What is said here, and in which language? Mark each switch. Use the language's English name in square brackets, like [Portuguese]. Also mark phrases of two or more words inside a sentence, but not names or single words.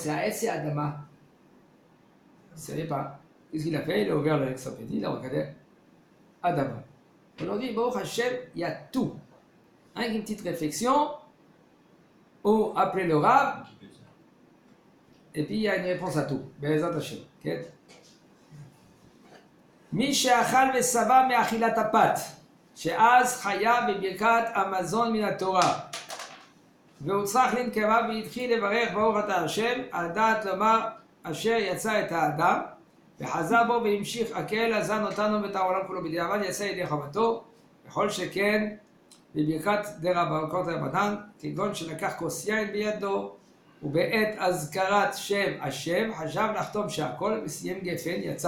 [French] C'est Aetz et Adama. Il ne savait pas. Qu'est-ce qu'il a fait? Il a ouvert l'encyclopédie, il a regardé Adama. Aujourd'hui, [Hebrew] ברוך השם, [French] il y a tout. Avec une petite réflexion, ou appeler le Rav, et puis il y a une réponse à tout. [Hebrew] בעזרת השם. Okay? מי שאכל ושבע מאכילת הפת, שאז חיה בברכת המזון מן התורה, והוא צריך לנקבה והתחיל לברך ברוך אתה השם, על דעת לומר אשר יצא את האדם, וחזר בו והמשיך הקהל הזן אותנו ואת העולם כולו בדיעבד יצא ידי חובתו, וכל שכן בברכת דרבנן רבנן, כגון שלקח כוס יין בידו, ובעת אזכרת שם השם חשב לחתום שהכל וסיים גפן יצא.